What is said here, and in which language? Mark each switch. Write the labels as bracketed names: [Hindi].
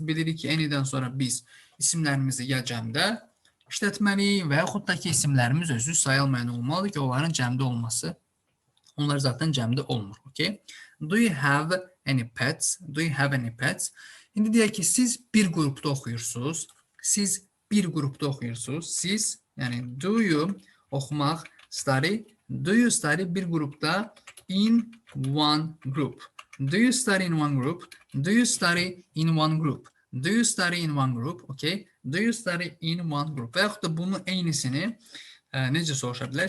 [Azerbaijani] Bilirik ki, any'dən sonra biz isimlərimizi ya cəmdə işlətməliyik və yaxud da ki, isimlərimiz özü sayılmayan olmalıdır ki, onların cəmdə olması. Onlar zaten cəmdə olmur. [English] Okay? Do you have any pets? Do you have any pets? [Azerbaijani] İndi deyək ki, siz bir qrupda oxuyursunuz. Siz bir qrupda oxuyursunuz. Siz, yəni [English] do you [Azerbaijani] oxumaq, study. [English] Do you study [Azerbaijani] bir qrupda [English] in one group. Do you study in one group? Do you study in one group? Do you study in one group? Okay. Do you study in one group? [Azerbaijani] Və yaxud da bunun eynisini necə soruşa bilər?